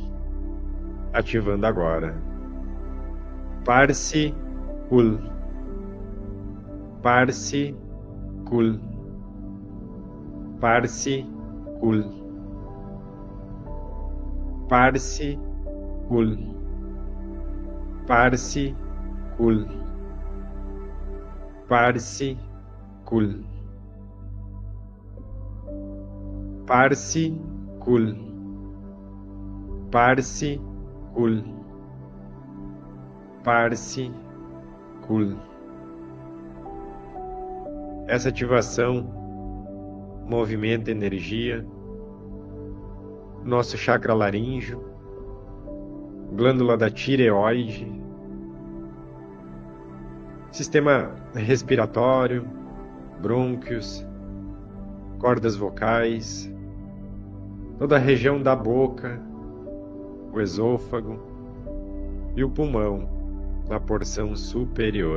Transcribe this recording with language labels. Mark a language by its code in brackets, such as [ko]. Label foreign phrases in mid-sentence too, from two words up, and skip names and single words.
[pt] Ativando agora. Parsi-Kul. Parsi-Kul. Parsi-Kul. Parsi-Kul. Parsi-Kul. Parsi-Kul. Parsi-Kul. Parsi-Kul. Parsi-Kul. Essa ativação movimenta energia, nosso chakra laríngeo, glândula da tireoide, sistema respiratório, brônquios, cordas vocais, toda a região da boca, o esôfago e o pulmão na porção superior.